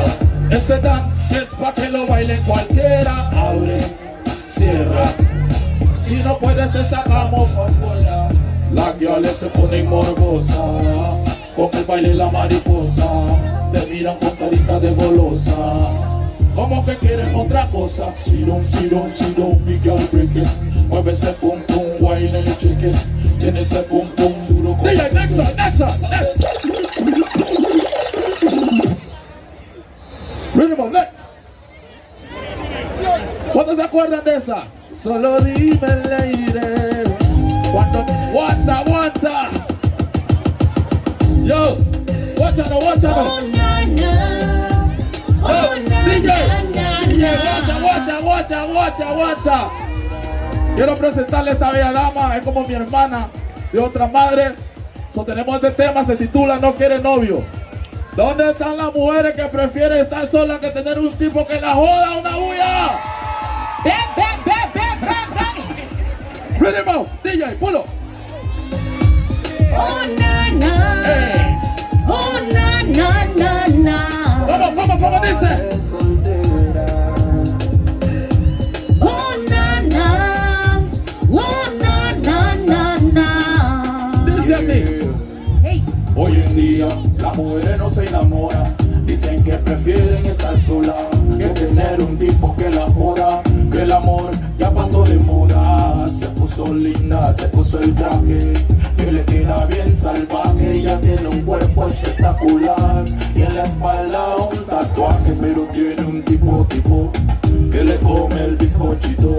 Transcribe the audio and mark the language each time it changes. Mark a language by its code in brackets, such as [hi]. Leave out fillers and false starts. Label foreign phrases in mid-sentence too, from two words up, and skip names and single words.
[es] este dance es pa' que lo baile cualquiera. Abre, cierra, si no puedes te sacamos por fuera. Las guiales se ponen morbosas con el baile la mariposa, te miran con carita de golosa, como que quieren otra cosa. [en] Sit down, big girl, break it. [es] Mueve ese pum pum, [en] wine and shake it. [es] Tiene ese pum pum duro como [en] next. Rhythm, next. [es] ¿Cuántos se acuerdan de esa? Solo dime, lady. Cuando aguanta. [en] Yo, watch out. Oh, na, na. Oh, na, DJ. na, na. DJ, [es] guacha. Quiero presentarle a esta bella dama, es como mi hermana de otra madre. Tenemos este tema, se titula No quiere novio. ¿Dónde están las mujeres que prefieren estar solas que tener un tipo que la joda? ¡Una bulla! Ven. [en] Rhythm, DJ, [es] pulo. Oh na na, oh na na. ¿Cómo dice? Oh na na. Dice así. Hey. Hoy en día las mujeres no se enamoran, dicen que prefieren estar sola que tener un tipo que la joda, que el amor ya pasó de moda. Se puso linda, se puso el traje que le queda bien salvaje, ella tiene un cuerpo espectacular y en la espalda un tatuaje, pero tiene un tipo que le come el bizcochito.